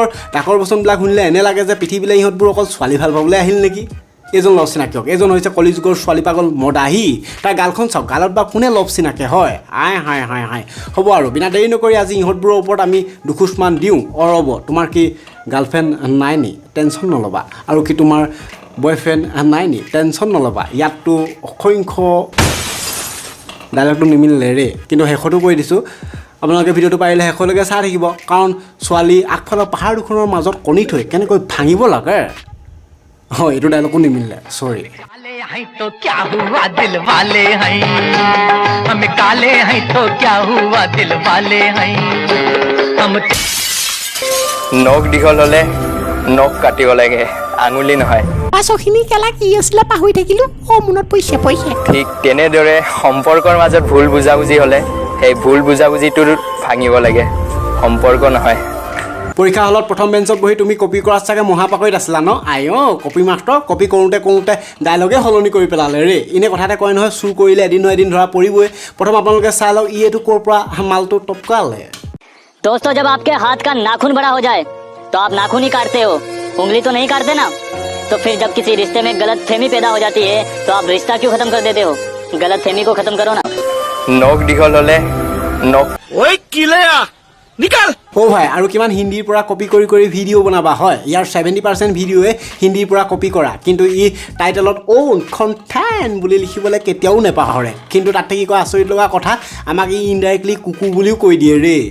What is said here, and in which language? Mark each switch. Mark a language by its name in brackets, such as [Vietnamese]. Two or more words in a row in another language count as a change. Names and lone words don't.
[Assamese] ডাকৰ বচনবিলাক শুনিলে এনে লাগে যে পৃথিৱীলৈ ইহঁতবোৰ অকল ছোৱালী ভাল পাবলৈ আহিল নেকি এইজন লভ চিনাকি হওক এইজন হৈছে কলি যুগৰ ছোৱালী পাগল মদাহী তাৰ গালখন চাওক গালত বা কোনে লভ চিনাকে হয় হাই হ'ব আৰু বিনা দেৰি নকৰি আজি ইহঁতবোৰৰ ওপৰত আমি দুখোজমান দিওঁ ৰ'ব তোমাৰ কি গাৰ্লফ্ৰেণ্ড নাই নি টেনশ্যন নল'বা আৰু কি তোমাৰ বয়ফ্ৰেণ্ড নাই নি টেনশ্যন নল'বা ইয়াততো অসংখ্য ডাইলগটো নিমিলিলে ৰে কিন্তু শেষতো কৈ দিছোঁ আপোনালোকে ভিডিঅ'টো পাৰিলে শেষলৈকে চাই থাকিব কাৰণ ছোৱালী আগফালৰ পাহাৰ দুখনৰ মাজত কণী থৈ কেনেকৈ ভাঙিব লাগে হয় এইটো ডাইলগো নিমিলিলে চৰি [Hindi] तो क्या हुआ दिल वाले हैं हम काले हैं तो क्या हुआ दिल वाले हैं हम [Assamese] নখ দীঘল হ'লে নখ কাটিব লাগে আঙুলি নহয় পাছৰখিনি কেলা কি আছিলে পাহৰি থাকিলোঁ মনত পইচা ঠিক তেনেদৰে সম্পৰ্কৰ মাজত ভুল বুজাবুজি হ'লে সেই ভুল বুজাবুজিটো ভাঙিব লাগে সম্পৰ্ক নহয় পৰীক্ষা হলত প্ৰথম বেঞ্চত বহি তুমি কপি কৰাত চাগে মহাপাকৈত আছিলা ন কপি মাষ্টৰ কপি কৰোঁতে ডাইলগে সলনি কৰি পেলালে ৰে এনে কথাতে কয় নহয় চুৰ কৰিলে এদিন ধৰা পৰিবই প্ৰথম আপোনালোকে চাই লওক ই এইটো ক'ৰ পৰা মালটো টপকালে [Hindi] दोस्तों जब आपके हाथ का नाखून बड़ा हो जाए तो आप नाखून ही काटते हो उंगली तो नहीं काटते ना तो फिर जब किसी रिश्ते में गलतफहमी पैदा हो जाती है तो आप रिश्ता क्यों खत्म कर देते हो गलतफहमी को खत्म करो ना [Assamese] নখ দীঘল হ'লে নখ নিকাল ভাই আৰু কিমান হিন্দীৰ পৰা কপি কৰি ভিডিঅ' বনাবা হয় ইয়াৰ 70% ভিডিঅ'য়ে হিন্দীৰ পৰা কপি কৰা কিন্তু ই টাইটেলত কণ্টেণ্ট বুলি লিখিবলৈ কেতিয়াও নেপাহৰে কিন্তু তাতে কি কয় আচৰিত লগা কথা আমাক ই ইনডাইৰেক্টলি কুকুৰ বুলিও কৈ দিয়ে ৰে